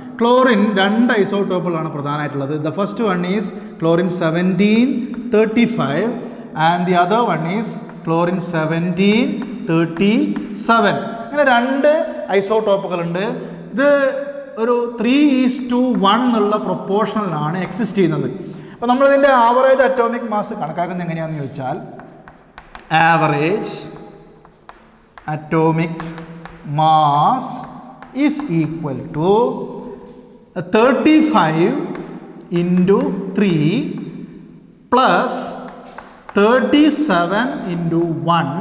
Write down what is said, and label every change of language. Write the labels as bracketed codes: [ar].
[ml] Chlorine 2 ഐസോട്ടോപ്പുകളാണ് പ്രധാനമായിട്ടുള്ളത്. [en] The first one is chlorine 1735 and the other one is chlorine 1737. [ml] അങ്ങനെ 2 ഐസോട്ടോപ്പുകളുണ്ട്. ഇത് ഒരു 3:1 എന്നുള്ള പ്രൊപ്പോർഷനിലാണ് എക്സിസ്റ്റ് ചെയ്യുന്നത്. അപ്പോൾ നമ്മളിതിൻ്റെ [en] Average atomic mass കണക്കാക്കുന്നത് എങ്ങനെയാണെന്ന് ചോദിച്ചാൽ average atomic mass is equal to 35 × 3 plus 37 × 1.